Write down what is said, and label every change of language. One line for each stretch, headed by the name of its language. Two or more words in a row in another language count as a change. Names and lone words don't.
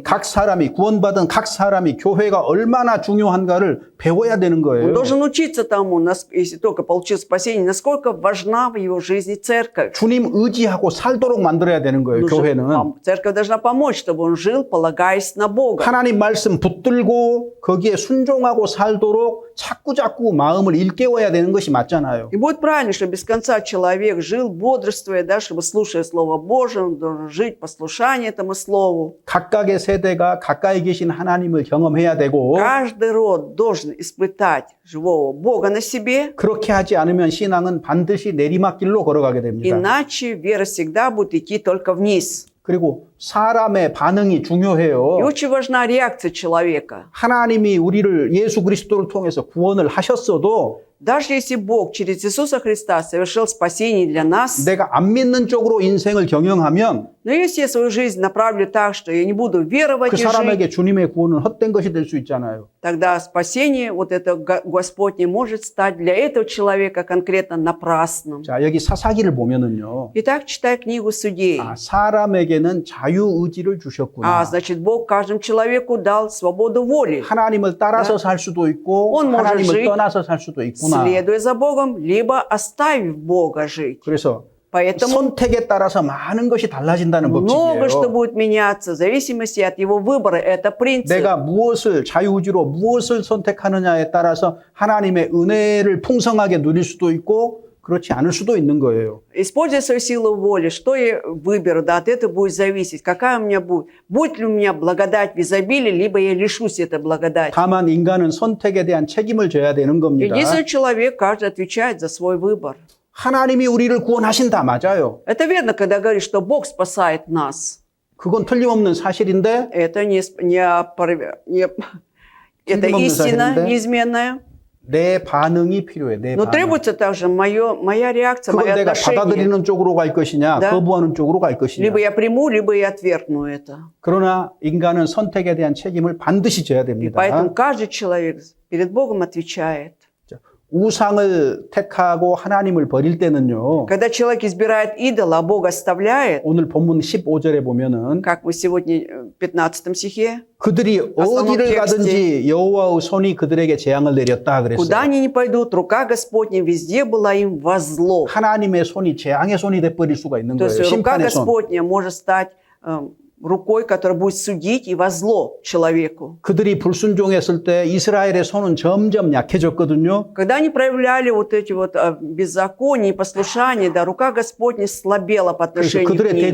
Korean: 각 사람이 구원받은 각 사람이 교회가 얼마나 중요한가를 배워야 되는
Russian: Он
Korean: 거예요.
Russian: должен учиться тому, если только получил спасение, насколько важна в его жизни церковь.
Korean: 주님 의지하고 살도록 만들어야 되는 거예요. 교회는.
Russian: Церковь должна помочь, чтобы он жил, полагаясь на Бога.
Korean: 하나님 말씀 붙들고 거기에 순종하고 살도록 자꾸 마음을 일깨워야 되는 것이 맞잖아요.
Russian: И будет правильно, что без конца человек жил, бодрствуя, да, чтобы, слушая Слово Божие, он должен жить послушание этому Слову.
Korean: 각각의 세대가 가까이 계신 하나님을 경험해야 되고
Russian: Каждый род должен испытать живого Бога на себе,
Korean: 그렇게 하지 않으면 신앙은 반드시 내리막길로 걸어가게 됩니다.
Russian: иначе вера всегда будет идти только вниз.
Korean: 그리고 사람의 반응이
Russian: И
Korean: 중요해요.
Russian: очень важна реакция человека.
Korean: 하나님이 우리를 예수 그리스도를 통해서 구원을 하셨어도
Russian: Даже если Бог через Иисуса Христа совершил спасение для нас,
Korean: 내가 안 믿는 쪽으로 인생을 경영하면
Russian: но если я свою жизнь направлю так, что я не буду веровать
Korean: 그
Russian: и жить,
Korean: 사람에게 주님의 구원은 헛된 것이 될 수 있잖아요.
Russian: тогда спасение, вот это Господне, может стать для этого человека конкретно напрасным.
Korean: 자, 여기 사사기를 보면은요.
Russian: Итак, читай книгу Судей.
Korean: 사람에게는 자유의지를 주셨구나.
Russian: Значит, Бог каждому человеку дал свободу воли.
Korean: 하나님을 따라서 살 수도 있고
Russian: Он может
Korean: 하나님을
Russian: жить,
Korean: 떠나서 살 수도 있구나.
Russian: следуя за Богом, либо оставив Бога жить.
Korean: 그래서
Russian: Поэтому
Korean: 선택에 따라서 많은 것이 달라진다는
Russian: много что
Korean: 법칙이에요.
Russian: будет меняться в зависимости от его выбора. Это принцип.
Korean: 내가 무엇을 자유의지로 무엇을 선택하느냐에 따라서 하나님의 은혜를 풍성하게 누릴 수도 있고 그렇지 않을 수도 있는 거예요.
Russian: Используя свою силу воли, что я выберу, да, от этого будет зависеть, какая у меня будет. Будет ли у меня благодать в изобилии, либо я лишусь этой благодати.
Korean: 다만 인간은 선택에 대한 책임을 져야 되는 겁니다.
Russian: Единственный человек, каждый отвечает за свой выбор.
Korean: 하나님이 우리를 구원하신다 맞아요.
Russian: Это верно, когда говоришь, что Бог спасает нас.
Korean: 그건 틀림없는 사실인데
Russian: Это это
Korean: 틀림없는
Russian: истина
Korean: 사실인데
Russian: неизменная.
Korean: 내 반응이 필요해. 내
Russian: Но
Korean: 반응.
Russian: требуется также моя реакция,
Korean: 그건
Russian: мое
Korean: 내가
Russian: отношение.
Korean: 받아들이는 쪽으로 갈 것이냐,
Russian: Да.
Korean: 거부하는 쪽으로 갈 것이냐.
Russian: Либо я приму, либо я отвергну это.
Korean: 그러나 인간은 선택에 대한 책임을 반드시 져야
Russian: И
Korean: 됩니다.
Russian: поэтому каждый человек перед Богом отвечает.
Korean: 우상을 택하고 하나님을 버릴 때는요.
Russian: Когда человек избирает идола, а Бог оставляет,
Korean: 오늘 본문 15절에 보면은
Russian: как мы сегодня в 15 стихе,
Korean: 그들이 어디를 가든지 여호와의 손이 그들에게 재앙을 내렸다
Russian: куда
Korean: 그랬어요.
Russian: они не пойдут, рука Господня везде была им во зло.
Korean: 하나님의 손이 재앙의 손이 돼 버릴 수가 있는
Russian: То
Korean: 거예요.
Russian: есть рука
Korean: 심판의 손.
Russian: Господня может стать рукой, которая будет судить и во зло человеку.
Korean: 그들이 불순종했을 때 이스라엘의 손은 점점 약해졌거든요.
Russian: Когда они проявляли вот эти вот беззакония и послушания, да, рука Господня слабела по
Korean: 그래서
Russian: отношению к
Korean: 그들의
Russian: ним.